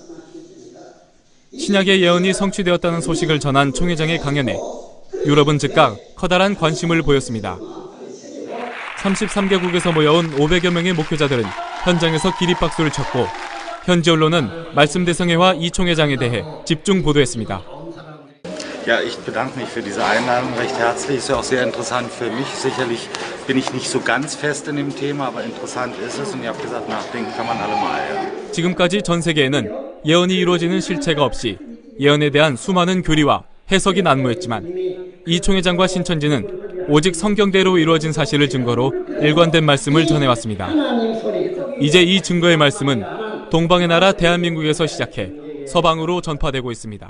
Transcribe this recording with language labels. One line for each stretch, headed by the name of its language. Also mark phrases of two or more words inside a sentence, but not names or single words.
Korean: 신약의 예언이 성취되었다는 소식을 전한 총회장의 강연에 유럽은 즉각 커다란 관심을 보였습니다. 33개국에서 모여온 500여 명의 목회자들은 현장에서 기립박수를 쳤고 현지 언론은 말씀 대성회와 이 총회장에 대해 집중 보도했습니다.
German: Ja, ich bedanke mich für diese Einladung recht herzlich. Ist ja auch sehr interessant für mich. Sicherlich bin ich nicht so ganz fest in dem Thema, aber interessant ist es. Und ihr habt gesagt, nachdenken kann man allemal.
Korean: 지금까지 전 세계에는 예언이 이루어지는 실체가 없이 예언에 대한 수많은 교리와 해석이 난무했지만 이 총회장과 신천지는 오직 성경대로 이루어진 사실을 증거로 일관된 말씀을 전해왔습니다. 이제 이 증거의 말씀은 동방의 나라 대한민국에서 시작해 서방으로 전파되고 있습니다.